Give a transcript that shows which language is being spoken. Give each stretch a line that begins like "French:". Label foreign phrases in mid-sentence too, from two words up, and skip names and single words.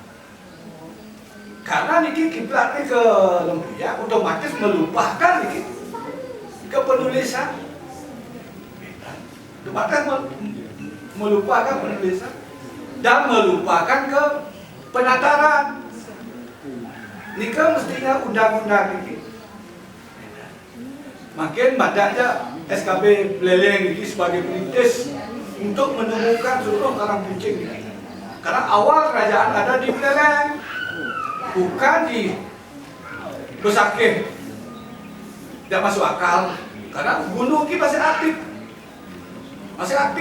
Indonesian: Karena niki kiblat ke Lempuya otomatis melupakan niki ke penulisan. Otomatis melupakan penulisan dan melupakan ke penataran. Nika mestinya undang-undang niki. Makin badanya SKB Beleleng ini sebagai perintis untuk menemukan seluruh karang kucing ini. Karena awal kerajaan ada di Beleleng, bukan di Besakeh. Tidak masuk akal, karena gunung ini masih aktif. Masih aktif.